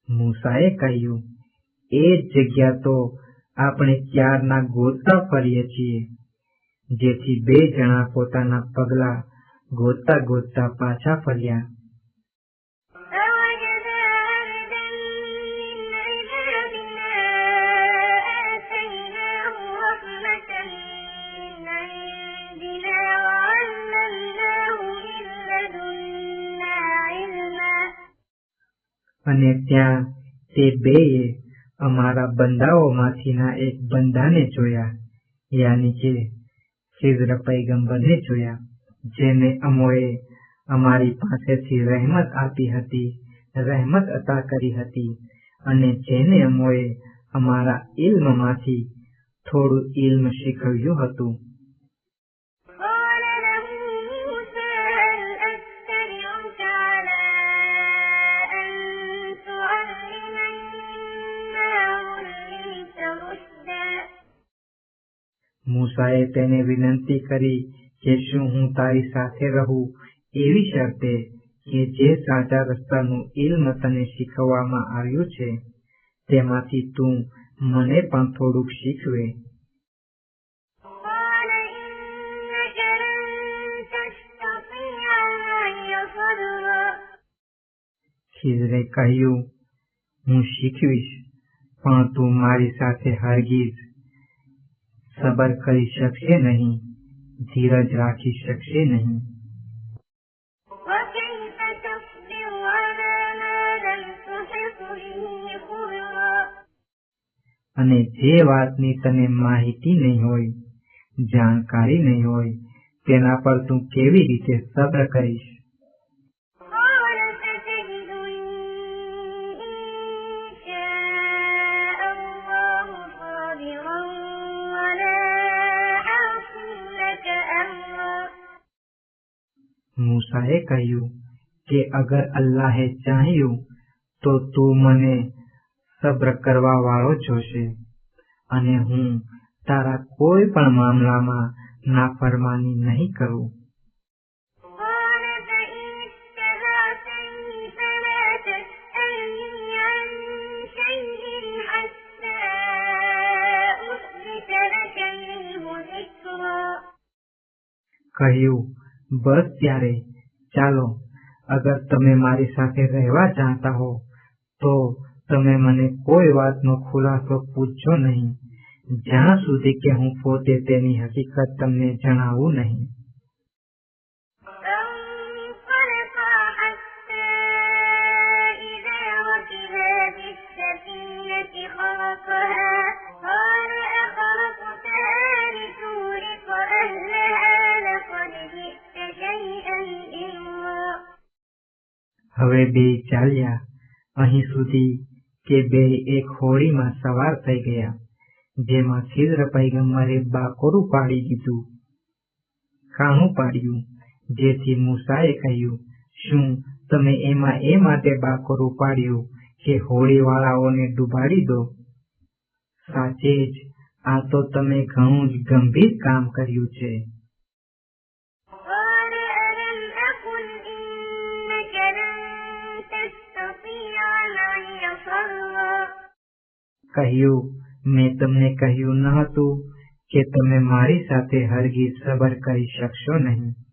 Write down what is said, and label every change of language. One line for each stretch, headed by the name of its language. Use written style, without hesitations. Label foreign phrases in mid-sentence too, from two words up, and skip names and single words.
Gujarati: મૂસાએ કહ્યું, એ જ જગ્યા તો આપણે ક્યારના ગોતતા ફરીએ છીએ. જેથી 2 જણા પોતાના પગલા ગોતતા ગોતતા પાછા ફર્યા.
Arabic: فوجدا عبدا من عبادنا آتيناه رحمة من عندنا وعلمناه من لدنا علما.
Gujarati: અને ત્યાં તે 2એ અમારા બંદાઓમાંથીના એક બંદાને જોયા, યાની કે ખિઝર પૈગંબરને જોયા, જેને અમોએ અમારી પાસેથી રહેમત આપી હતી, રહેમત અતા કરી હતી, અને જેને અમોએ અમારા ઇલ્મમાંથી થોડું ઇલ્મ શીખવ્યું હતું.
Arabic: قال له موسى هل أتبعك على أن تعلمني مما علمت رشدا.
Gujarati: મૂસાએ તેને વિનંતી કરી કે શું હું તારી સાથે રહું એવી શરતે કે જે સાચા રસ્તાનું ઇલ્મ તને શીખવવામાં આવ્યું છે તેમાંથી તું મને પણ થોડુંક શીખવે.
Arabic: قال إنك لن تستطيع معي صبرا.
Gujarati: ખિઝરે કહ્યું, હું શીખવીશ, પણ તું મારી સાથે હરગીઝ સબર કરી શકશે નહીં, ધીરજ રાખી શકશે નહીં.
Arabic: وكيف تصبر على ما لم تحط به خبرا.
Gujarati: અને જે વાતની તને માહિતી નહીં હોય, જાણકારી નહીં હોય, તેના પર તું કેવી રીતે સબ્ર કરીશ?
Arabic: قال ستجدني إن شاء الله صابرا ولا أعصي لك أمرا.
Gujarati: મૂસાએ કહ્યું કે અગર અલ્લાહે ચાહ્યું તો તું મને સબ્ર કરવા વાળો જોશે, અને હું તારા કોઈ પણ મામલામાં નાફરમાની નહીં કરું.
Arabic: قال فإن اتبعتني فلا تسألني عن شيء حتى أحدث لك منه ذكرا.
Gujarati: કહ્યું, બસ ત્યારે ચાલો, અગર તમે મારી સાથે રહેવા ચાહતા હો તો તમે મને કોઈ વાતનો ખુલાસો પૂછજો નહીં, જ્યાં સુધી કે હું પોતે તેની હકીકત તમને જણાવું નહીં.
Arabic: فانطلقا حتى إذا ركبا في السفينة خرقها قال أخرقتها لتغرق أهلها لقد جئت شيئا إمرا.
Gujarati: હવે 2 ચાલ્યા અહીં સુધી કે 2 એક હોડીમાં સવાર થઈ ગયા, જેમાં ખિઝર પૈગંબરે બાકોરું પાડી દીધું, ખાણું પાડ્યું. જેથી મૂસાએ કહ્યું, શું તમે એમાં એ માટે બાકોરું પાડ્યું કે હોડીવાળાઓને ડૂબાડી દો? સાચે જ આ તો તમે ઘણું જ ગંભીર કામ કર્યું છે.
Arabic: قال ألم أقل إنك لن تستطيع معي صبرا.
Gujarati: કહ્યું, મેં તમને કહ્યું ન હતું કે તમે મારી સાથે હરગીઝ સબર કરી શકશો નહીં.